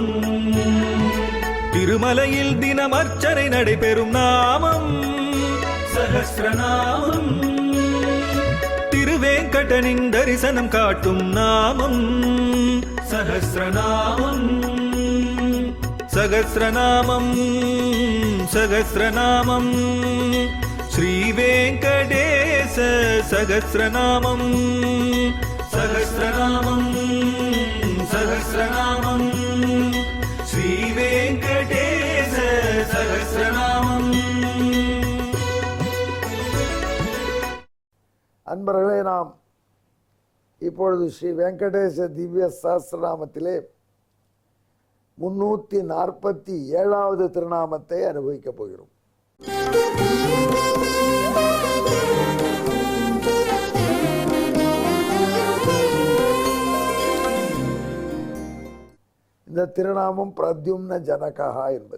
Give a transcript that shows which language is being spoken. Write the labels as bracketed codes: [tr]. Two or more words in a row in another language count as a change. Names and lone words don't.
[ta] திருமலையில் தினம் அர்ச்சனை நடைபெறும் நாமம் சஹஸ்ரநாமம். திருவேங்கடனின் தரிசனம் காட்டும் நாமம் சஹஸ்ரநாமம். [sa] सहस्रनामं सहस्रनामं श्रीवेंकटेश सहस्रनामं सहस्रनामं सहस्रनामं श्रीवेंकटेश सहस्रनामं। [ta] அன்பர்களே, நாம் இப்பொழுது ஸ்ரீ வெங்கடேச திவ்ய சஹஸ்ரநாமத்திலே 347வது திருநாமத்தை அனுபவிக்கப் போகிறோம். இந்த திருநாமம் பிரத்யும்ன ஜனகா என்பது.